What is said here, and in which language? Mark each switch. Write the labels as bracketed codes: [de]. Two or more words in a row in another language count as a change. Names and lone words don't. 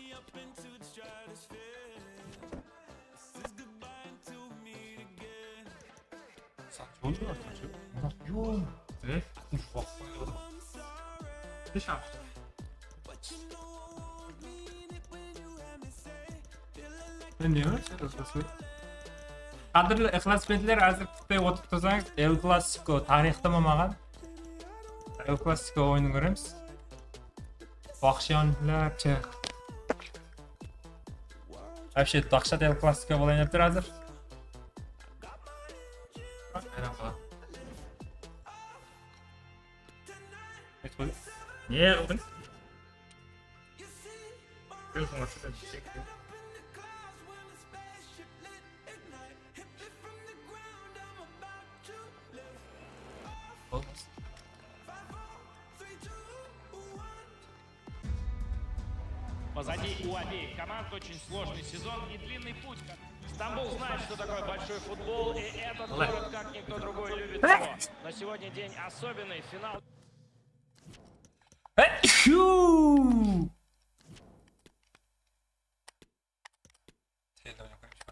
[tr] Saçma oluyor saçma. Yok. Evet. Uf, Dışarı. Ne diyor? [uz] Qadrli ixlosmandlar, hozir bitta o'tib tursangiz, El Clasico tarixda bo'lmagan El Clasico o'yinini ko'ramiz. Vahshiyonlarcha. Вообще dahshat El Clasico bo'layapti hozir. [tr] Hayran kalan. Niye oldun? Biliyorsun aslında bir şey. Olmaz. [ru] Позади у обеих команд очень сложный сезон и длинный путь. Стамбул знает, что такое большой футбол, и этот город, как никто другой, любит его. Но сегодня день особенный. Финал Huu! [tr] Telefon yaparım şu an.